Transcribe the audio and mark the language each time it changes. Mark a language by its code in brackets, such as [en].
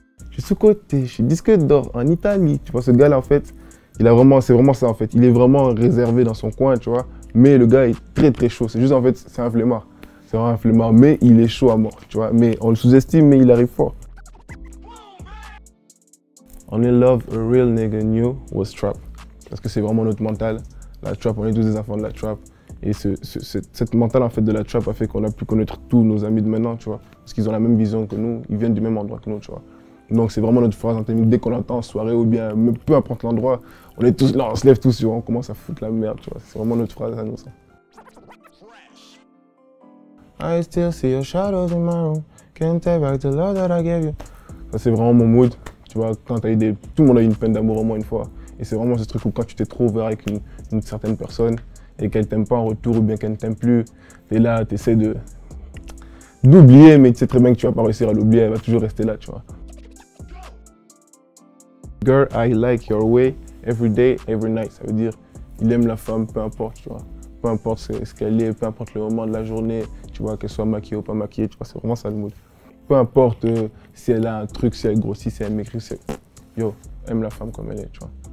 [fr] Je suis sous-coté, je suis disque d'or en Italie. Tu vois, ce gars-là, en fait, c'est vraiment ça, en fait. Il est vraiment réservé dans son coin, tu vois. Mais le gars est très, très chaud. C'est juste, en fait, c'est un flemmard. C'est vraiment un flemmard, mais il est chaud à mort, tu vois. Mais on le sous-estime, mais il arrive fort. [en] Only love a real nigga knew was trap. [fr] Parce que c'est vraiment notre mental. La trap, on est tous des enfants de la trap. Et cette mentale en fait de la trap a fait qu'on a pu connaître tous nos amis de maintenant, tu vois. Parce qu'ils ont la même vision que nous, ils viennent du même endroit que nous, tu vois. Donc c'est vraiment notre phrase anthémique. Dès qu'on l'entend en soirée ou bien, peu importe l'endroit, on est tous là, on se lève tous, tu vois, on commence à foutre la merde, tu vois. C'est vraiment notre phrase à nous, ça. [en] I still see your shadows in my room. Can't take back the love that I gave you. [fr] Ça c'est vraiment mon mood. Tu vois, quand t'as eu tout le monde a eu une peine d'amour au moins une fois. Et c'est vraiment ce truc où quand tu t'es trop ouvert avec une certaine personne et qu'elle t'aime pas en retour ou bien qu'elle ne t'aime plus, t'es là, t'essaies d'oublier, mais tu sais très bien que tu vas pas réussir à l'oublier, elle va toujours rester là, tu vois. [en] Girl, I like your way, every day, every night. [fr] Ça veut dire, il aime la femme, peu importe, tu vois. Peu importe ce qu'elle est, peu importe le moment de la journée, tu vois, qu'elle soit maquillée ou pas maquillée, tu vois, c'est vraiment ça le mood. Peu importe si elle a un truc, si elle grossit, si elle maigrit, yo, aime la femme comme elle est, tu vois.